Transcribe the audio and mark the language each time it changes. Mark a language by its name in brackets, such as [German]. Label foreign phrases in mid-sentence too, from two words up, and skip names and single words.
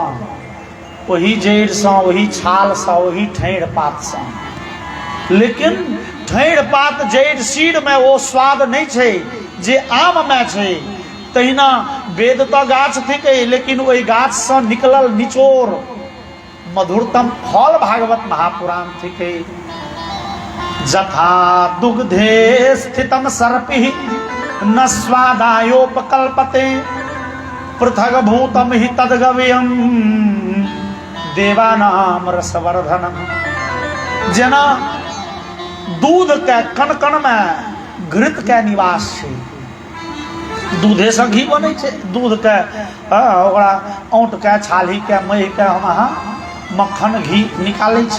[Maithili] ओही जड़ि से, ओही छाल से, ओही ठाढ़ि पात से। लेकिन ठाढ़ि पात जड़ि सीड में ओ स्वाद नहीं छै जे आम में छै। तहिना वेद तो गाछ थिकै, लेकिन ओहि गाछ से निकलल निचोड़ मधुरतम फल भागवत महापुराण थिकै। [Sanskrit] जथा दुग्धे स्थितम सर्पि न स्वादायोपकल्पते पृथग भूतम हि तद्गव्यम देवानाम रसवर्धनम। [Maithili] जेना दूध के कण कण में घृत के निवास छै। दूधे से घी बनै छै, दूध के ओकरा औंट के छाली के महि के हम अहाँ मक्खन घी निकालै छी।